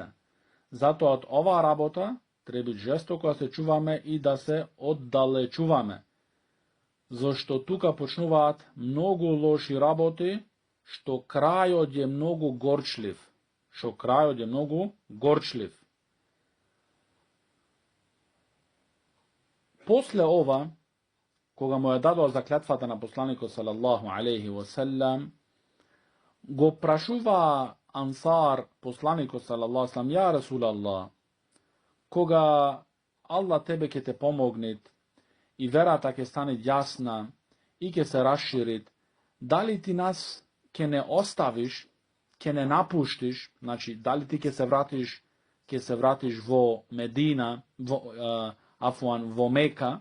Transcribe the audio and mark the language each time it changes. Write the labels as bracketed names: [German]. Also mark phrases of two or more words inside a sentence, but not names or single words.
[Macedonian] Затоа од оваа работа треба жестоко да се чуваме и да се оддалечуваме, зашто тука почнуваат многу лоши работи, што крајот е многу горчлив. После ова, кога му ја дадоа заклетвата на посланикот [Arabic] صلى الله عليه وسلم, [Macedonian] го прашува Ансар посланикот [Arabic] صلى الله عليه وسلم: يا رسول الله, [Macedonian] кога Аллах тебе ќе те помогнет и верата ќе стане јасна и ќе се расширит, дали ти нас ќе не оставиш, ќе не напуштиш, значи дали ти ќе се вратиш во Медина, во Мека?